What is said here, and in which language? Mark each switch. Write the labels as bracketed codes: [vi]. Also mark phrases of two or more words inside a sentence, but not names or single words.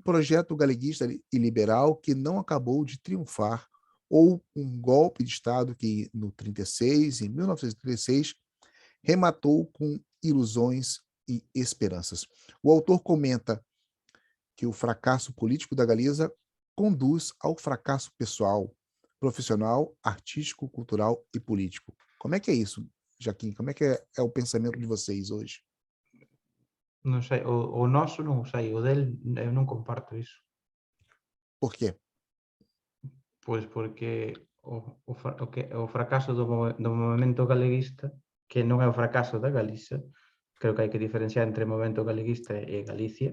[pt] um projeto galeguista e liberal que não acabou de triunfar, ou um golpe de Estado que, em 1936, rematou com ilusões e esperanças. O autor comenta que o fracasso político da Galiza conduz ao fracasso pessoal, profissional, artístico, cultural e político. Como é que é isso, Jaquim? Como é que é o pensamento de vocês hoje? [gl] Non sei, o noso non o sei, o del eu non comparto iso. [pt] Por quê? [gl] Pois porque o fracaso do movemento galeguista, que non é o fracaso da Galiza, creo que hai que diferenciar entre movemento galeguista e Galicia,